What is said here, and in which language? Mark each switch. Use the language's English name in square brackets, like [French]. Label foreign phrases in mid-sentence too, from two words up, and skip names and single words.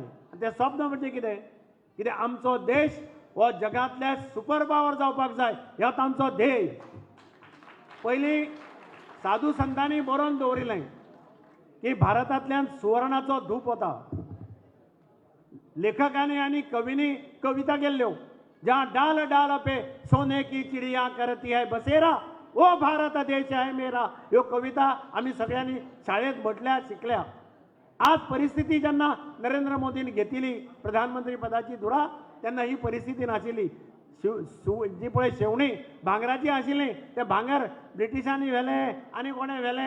[Konkani] तें स्वप्न म्हणजे कितें? कितें आमचो देश हो जगांतले [English] super power [Konkani] जावपाक जाय, हो तांचो ध्येय. पयलीं साधू संतांनी बरोवन दवरिल्लें की भारतांतल्यान सुवर्णाचो धूप वता. लेखकांनी आनी कवींनी कविता केल्ल्यो, [Hindi] जहाँ डाल डाल पे सोने की चिड़िया करती है बसेरा, ओ भारत देश है मेरा. [Konkani] ह्यो कविता आमी सगळ्यांनी शाळेत म्हटल्या, शिकल्या. आज परिस्थिती जेन्ना नरेंद्र मोदीन घेतिली प्रधानमंत्री पदाची धुरा, तेन्ना ही परिस्थिती नाशिल्ली. जी पळय शेवणी भांगराची आशिल्ली, ते भांगर ब्रिटिशांनी व्हेले आनी कोणें व्हेले.